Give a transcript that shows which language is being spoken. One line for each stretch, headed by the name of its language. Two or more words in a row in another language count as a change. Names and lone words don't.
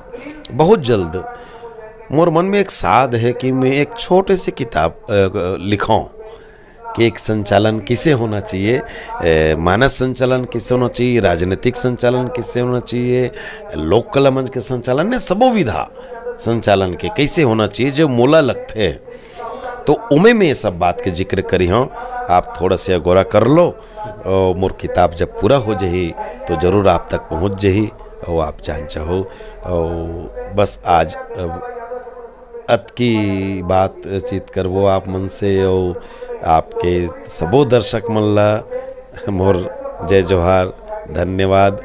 Chhattisgarhi: बहुत जल्द मोर मन में एक साध है कि मैं एक छोटे से किताब लिखाऊं कि एक संचालन किसे होना चाहिए, मानस संचालन किसे होना चाहिए, राजनीतिक संचालन किसे होना चाहिए, लोक कला मंच के संचालन ने सबो विधा संचालन के कैसे होना चाहिए जो मोला लगते है। तो उमे में ये सब बात के जिक्र करी हूँ, आप थोड़ा सा गौरा कर लो। और मोर किताब जब पूरा हो जाही तो ज़रूर आप तक पहुँच जाही और आप जान चाहो। और बस आज अत की बात चीत करवो आप मन से, और आपके सबो दर्शक मन ला मोर जय जोहार, धन्यवाद।